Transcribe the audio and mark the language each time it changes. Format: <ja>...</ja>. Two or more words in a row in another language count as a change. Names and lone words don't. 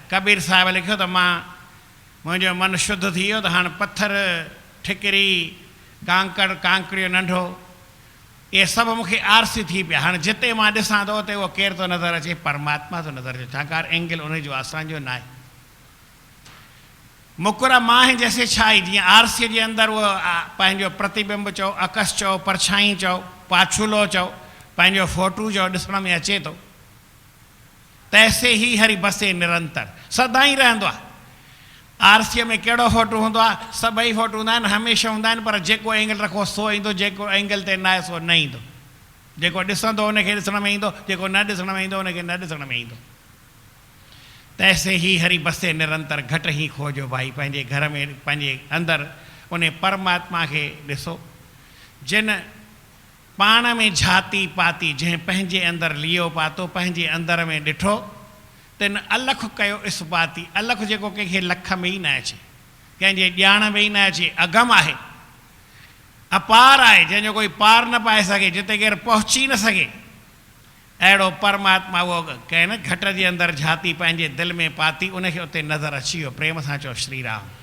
<sd>कबीर साहिबु लिखियो त मां मुंहिंजो मन शुद्ध थी वियो त हाणे पथर ठिकरी कांकड़ कांकड़ियो नंढो इहे सभु मूंखे आरसी थी पिया हाणे जिते मां ॾिसां थो उते उहो केरु थो नज़र अचे परमात्मा थो नज़र अचे छाकाणि एंगल उनजो असांजो न आहे।</sd> <hi>मुकुर माहे जैसे छाई</hi> <sd>जीअं आरसीअ जे अंदरि उहो पंहिंजो प्रतिबिंब चओ अकस चओ परछाई चओ पाछूलो चओ पंहिंजो फोटू चओ ॾिसण में अचे थो</sd> <hi>तैसे ही हरि बसे निरंतर</hi> <sd>सदा ई रहंदो आहे। आरसीअ में कहिड़ो फोटो हूंदो आहे सभई फोटो हूंदा आहिनि हमेशह हूंदा आहिनि पर जेको एंगल रखो सो ईंदो जेको एंगल ते न आहे सो न ईंदो जेको ॾिसंदो उनखे ॾिसण में ईंदो जेको न ॾिसण में ईंदो उनखे न ॾिसण में ईंदो।</sd> <hi>तैसे ही हरि बसे निरंतर घटि ई खोजो भाई</hi> <sd>पंहिंजे घर में पंहिंजे अंदरि उन परमात्मा खे ॾिसो जिन पाण में झाती पाती जंहिं पंहिंजे अंदरि लियो पातो पंहिंजे अंदर में ॾिठो तिन अलख कयो इस्बाती अलख जेको कंहिंखे लख में ई न अचे कंहिंजे ॼाण में ई न अचे अगम आहे अपार आहे जंहिंजो कोई पार न पाए सघे जिते केरु पहुची न सघे अहिड़ो परमात्मा उहो कंहिं न घट जे अंदरि झाती पंहिंजे दिलि में पाती उनखे उते नज़र अची वियो प्रेम सां चओ श्री राम।</sd>